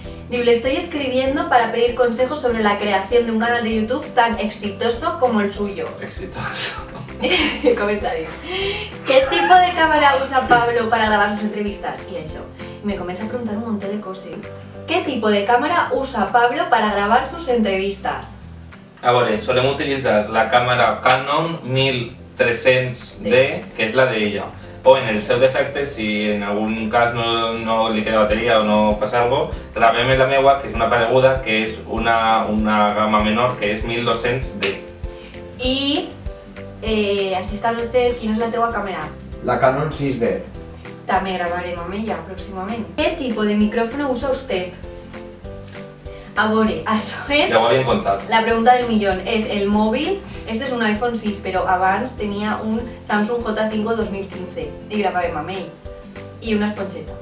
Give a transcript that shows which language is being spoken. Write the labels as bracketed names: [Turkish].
[Spanish] Digo, le estoy escribiendo para pedir consejos sobre la creación de un canal de YouTube tan exitoso como el suyo. Exitoso. Comentarios. ¿Qué tipo de cámara usa Pablo para grabar sus entrevistas? Y eso. Me comienza a preguntar un montón de cosas. ¿Qué tipo de cámara usa Pablo para grabar sus entrevistas? [Catalan] A veure, solem utilitzar la càmera Canon 1300D, que és la d'ella. O en el seu defecte, si en algun cas no li queda bateria o no passa alguna cosa, gravem la meua, que és una pareguda, que és una gamma menor, que és 1200D. [Spanish] Y, así está Roger, ¿quién es la teua cámara? La Canon 6D. También grabaremos [Catalan] amb ella [Spanish] próximamente. ¿Qué tipo de micrófono usa usted? [Catalan] A veure, això és Ja ho havíem contat. [Spanish] la pregunta del millón. Es el móvil, este es un iPhone 6, pero abans tenía un Samsung J5 2015 y grababa [Catalan] amb ell. [Spanish] Y una esponjeta.